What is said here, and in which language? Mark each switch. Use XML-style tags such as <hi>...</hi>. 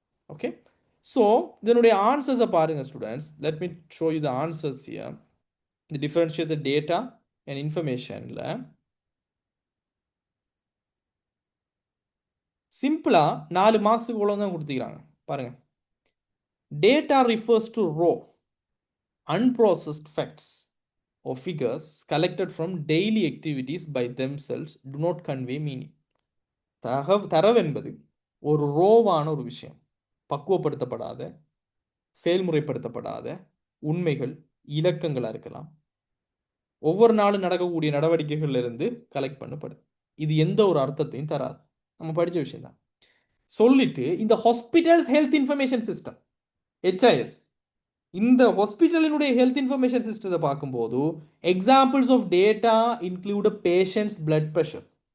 <ta>Okay, so இதனுடைய ஆன்சர்ஸை பாருங்க students.</ta> <en>Let me show you the answers here.</en> <ta>இந்த differentiate the data and இன்ஃபர்மேஷன்ல சிம்பிளா 4 மார்க்ஸுக்கு இவ்வளோ தான் கொடுத்துக்கிறாங்க.</ta> <en>பாருங்க, data refers to raw unprocessed facts or figures collected from daily activities by themselves do not convey meaning.</en> <ta>தரவு என்பது ஒரு ரோவான ஒரு விஷயம், பக்குவப்படுத்தப்படாத, செயல்முறைப்படுத்தப்படாத உண்மைகள், இலக்கங்களா இருக்கலாம், ஒவ்வொரு நாளும் நடக்கக்கூடிய நடவடிக்கைகள்ல இருந்து கலெக்ட் பண்ணப்படுது. இது எந்த ஒரு அர்த்தத்தையும் தராது. நம்ம படிச்ச விஷயம் தான். சொல்லிட்டு இந்த hospitals health information system HIS, இந்த ஹாஸ்பிட்டலினுடைய ஹெல்த் இன்ஃபர்மேஷன் சிஸ்டத்தை பார்க்கும்போது</ta> <en>Examples of data include patients blood pressure.</en>